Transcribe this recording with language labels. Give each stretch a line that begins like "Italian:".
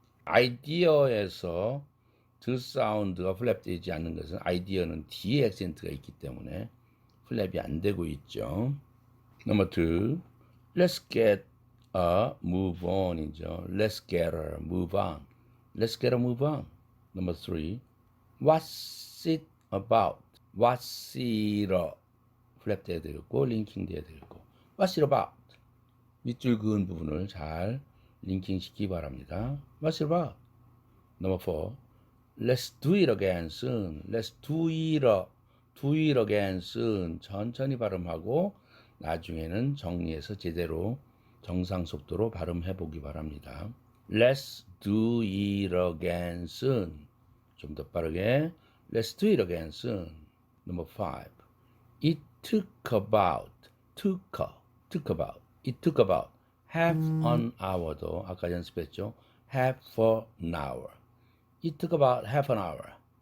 Korean: 아이디어에서 드 사운드가 플랩 되지 않는 것은 아이디어는 뒤에 액센트가 있기 때문에 플랩이 안 되고 있죠.
English: Number 2. Let's get a move on이죠. Let's get a move on. Let's get a move on. Number 3. What's it about? What's it a?
Korean: 플랩 돼야 되겠고 링킹 돼야 되겠고
English: What's it about?
Korean: 밑줄 그은 부분을 잘 링킹 시키기 바랍니다.
English: What's it about? Number 4. Let's do it again soon. Let's do it again soon.
Korean: 천천히 발음하고 나중에는 정리해서 제대로 정상 속도로 발음해 보기 바랍니다.
English: Let's do it again soon.
Korean: 좀 더 빠르게.
English: Let's do it again soon. Number 5. It took about, took about. It took about half an hour도
Korean: 아까 연습했죠.
English: half an hour. It took about half an hour.